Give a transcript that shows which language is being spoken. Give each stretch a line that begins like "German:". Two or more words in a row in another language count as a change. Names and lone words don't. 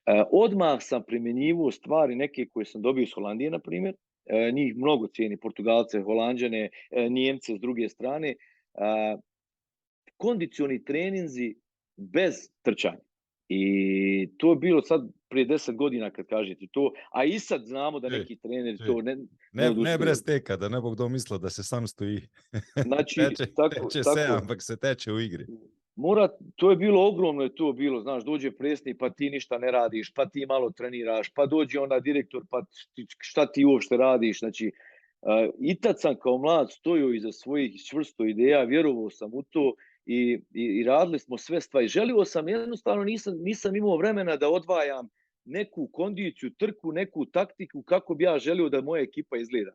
Bosnian: Odmah sam primjenjivao stvari neke koje sam dobio iz Holandije, na primjer. Njih mnogo cijeni, Portugalce, Holanđane, Njemce s druge strane. Kondicioni treninzi bez trčanja. I to je bilo sad prije 10 godina kad kažete to, a i sad znamo da neki treneri to ne
Slovenian: Ne
Bosnian: odustaju.
Slovenian: brez teka, da ne bo kdo mislil, da se sam stoji. Znači, teče se, ampak se teče
Bosnian: u igri. To je bilo ogromno, je to bilo, znaš, dođe predsjednik pa ti ništa ne radiš, pa ti malo treniraš, pa dođe onda direktor pa šta ti uopšte radiš, znači i tad sam kao mlad stojio iza svojih čvrsto ideja, vjerovao sam u to i radili smo sve stvari. Želio sam, jednostavno nisam imao vremena da odvajam neku kondiciju, trku, neku taktiku kako bi ja želio da moja ekipa izgleda.